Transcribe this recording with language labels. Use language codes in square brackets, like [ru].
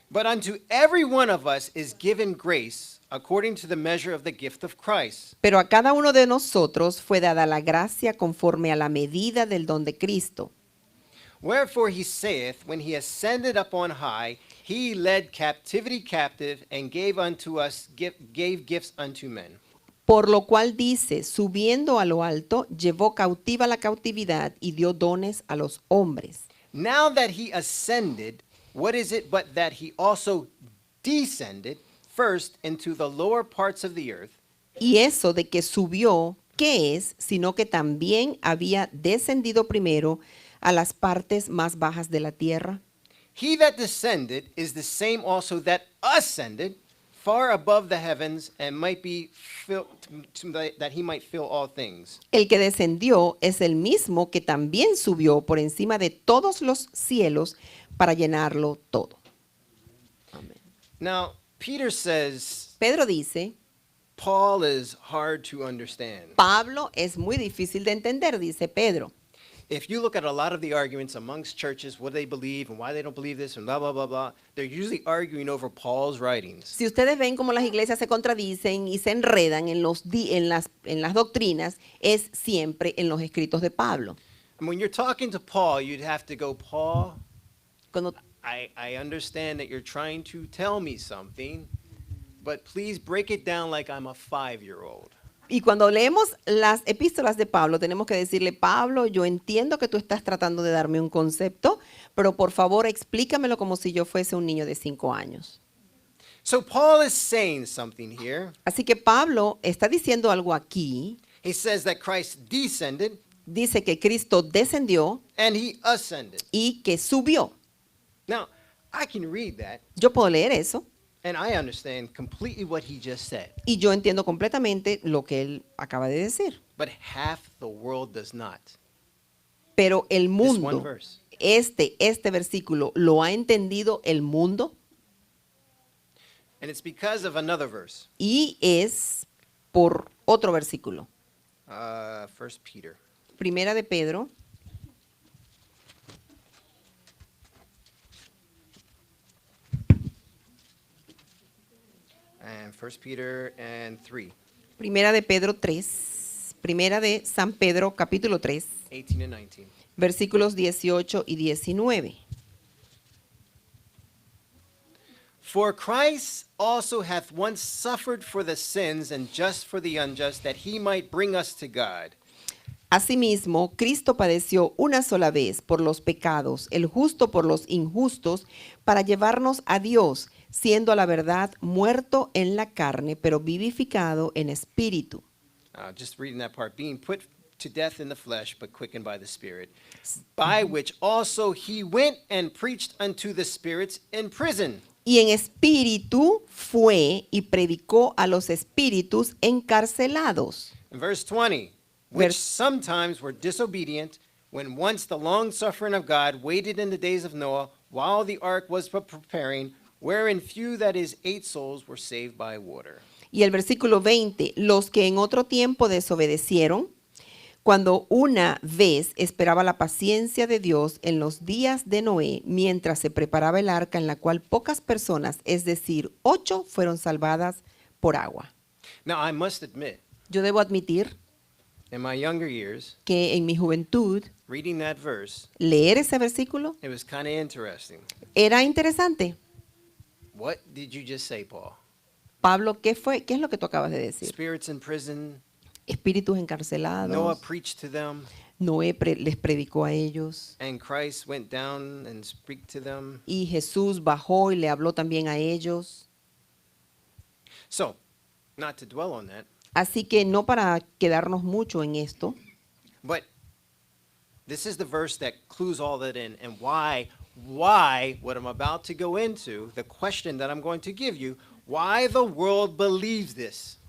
[en] But unto every one of us is given grace according to the measure of the gift of Christ. [es] Pero a cada uno de nosotros fue dada la gracia conforme a la medida del don de Cristo. [en] Wherefore he saith, when he ascended up on high, he led captivity captive and gave unto us gave gifts unto men. [es] Por lo cual dice, subiendo a lo alto, llevó cautiva la cautividad y dio dones a los hombres. [en] Now that he ascended, what is it but that he also descended first into the lower parts of the earth? [es] Y eso de que subió, ¿qué es? Sino que también había descendido primero a las partes más bajas de la tierra. [en] He that descended is the same also that ascended far above the heavens and might be filled, that he might fill all things. [es] El que descendió es el mismo que también subió por encima de todos los cielos para llenarlo todo. Amén. [en] Now, Peter says [es] Pedro dice, [en] Paul is hard to understand. [es] Pablo es muy difícil de entender, dice Pedro. [en] If you look at a lot of the arguments amongst churches, what they believe and why they don't believe this and blah, blah, blah, blah, they're usually arguing over Paul's writings. [es] Si ustedes ven cómo las iglesias se contradicen y se enredan en las doctrinas, es siempre en los escritos de Pablo. [en] And when you're talking to Paul, you'd have to go, Paul, [es] Cuando [en] I understand that you're trying to tell me something, but please break it down like I'm a 5-year-old. [es] Y cuando leemos las epístolas de Pablo, tenemos que decirle, Pablo, yo entiendo que tú estás tratando de darme un concepto, pero por favor explícamelo como si yo fuese un niño de 5 años. [en] So Paul is saying something here. [es] Así que Pablo está diciendo algo aquí. [en] He says that Christ descended [es] Dice que Cristo descendió [en] and he ascended. [es] y que subió. [en] Now, I can read that [es] Yo puedo leer eso [en] and I understand completely what he just said, [es] y yo entiendo completamente lo que él acaba de decir. [en] but half the world does not. [es] Pero el [en] This one [es] mundo, [en] verse. [es] este versículo, ¿lo ha entendido el mundo? [en] And it's because of another verse, [es] Y es por otro versículo. [en] 1 Peter. [es] Primera de Pedro, [en] And 1 Peter and 3, [es] Primera de Pedro 3, Primera de San Pedro capítulo 3, [en] 18 and 19. [es] versículos 18 y 19. [en] For Christ also hath once suffered for the sins and just for the unjust, that he might bring us to God. [es] Asimismo, Cristo padeció una sola vez por los pecados, el justo por los injustos, para llevarnos a Dios, siendo a la verdad muerto en la carne, pero vivificado en espíritu. [en] Just reading that part, being put to death in the flesh, but quickened by the Spirit, by which also he went and preached unto the spirits in prison. [es] Y en espíritu fue y predicó a los espíritus encarcelados. [en] In verse 20, which [es] Vers- [en] sometimes were disobedient, when once the long suffering of God waited in the days of Noah, while the ark was preparing, wherein few, that is, 8 souls, were saved by water. [es] Y el versículo 20, los que en otro tiempo desobedecieron, cuando una vez esperaba la paciencia de Dios en los días de Noé, mientras se preparaba el arca en la cual pocas personas, es decir, 8, fueron salvadas por agua. [en] Now, I must admit, [es] Yo debo admitir [en] in my younger years, [es] que en mi juventud, [en] reading that verse, [es] leer ese versículo [en] it was kind of interesting. [es] era interesante. [en] What did you just say, Paul? [es] Pablo, ¿qué fue? ¿Qué es lo que tú acabas de decir? [en] Spirits in prison, [es] Espíritus [en] Noah [es] encarcelados. [en] preached to them, [es] Noé les predicó a ellos. [en] and Christ went down and spoke to them. [es] Y Jesús bajó y le habló también a ellos. [en] So, not to dwell on that, [es] Así que no para quedarnos mucho en esto, [en] but this is the verse that clues all that in, and why what I'm about to go into, the question that I'm going to give you, why the world believes this.